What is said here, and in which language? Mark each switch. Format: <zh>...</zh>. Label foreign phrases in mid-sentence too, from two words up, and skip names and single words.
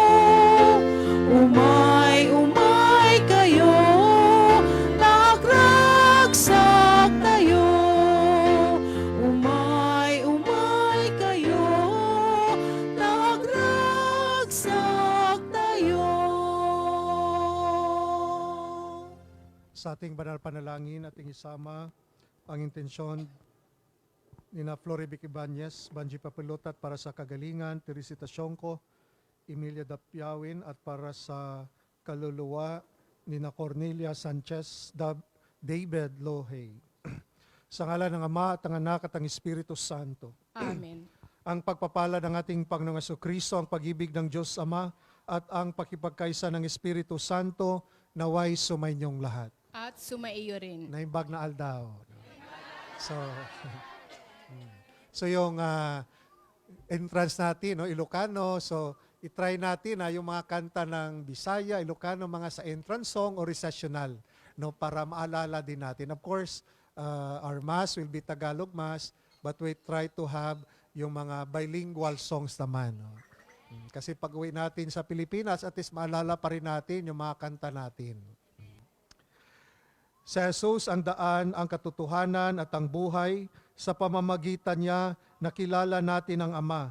<ilo>Umay kayo, nagragsak tayo. Umay kayo, nagragsak tayo.</ilo> <tl>Sa ating banal panalangin, ating isama ang intensyon ni na Floribic Ibanez, Banji Papilotat para sa kagalingan, Teresita Sionco, Emilia Dapiawin at para sa kaluluwa ni na Cornelia Sanchez, David Lohey. Sa ngalan ng Ama at ng Anak at ng Espiritu Santo. Amen. Ang pagpapala ng ating Panginoong Kristo, ang pag-ibig ng Diyos Ama, at ang pakipagkaisa ng Espiritu Santo naway sumainyong lahat. At sumaiyo rin.</tl> <ilo>Naimbag na aldaw.</ilo> <tl>So, so yung entrance natin, no, Ilocano, so itry natin yung mga kanta ng Bisaya, Ilocano, mga sa entrance song o recessional, no, para maalala din natin.</tl> <en>Of course, our Mass will be Tagalog Mass, but we try to have</en> <tl>yung mga</tl> <en>bilingual songs naman. No?</en> <tl>Kasi pag uwi natin sa Pilipinas, at least maalala pa rin natin yung mga kanta natin. Sa Jesus ang daan, ang katotohanan at ang buhay. Sa pamamagitan niya, nakilala natin ang Ama.</tl>